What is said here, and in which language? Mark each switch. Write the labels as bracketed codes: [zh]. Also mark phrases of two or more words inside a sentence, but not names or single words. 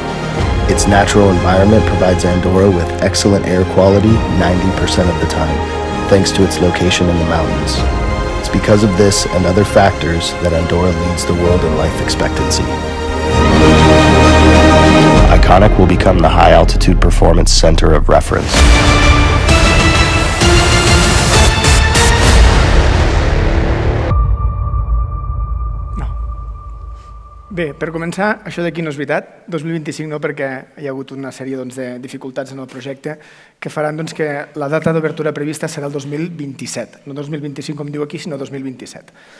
[en] Its natural environment provides Andorra with excellent air quality 90% of the time, thanks to its location in the mountains. It's because of this and other factors that Andorra leads the world in life expectancy. Iconic will become the high-altitude performance center of reference. [ca] Bé, per començar, això d'aquí no és veritat, 2025 no, perquè hi ha hagut una sèrie de dificultats en el projecte que faran que la data d'obertura prevista serà el 2027, no 2025 com diu aquí, sinó 2027.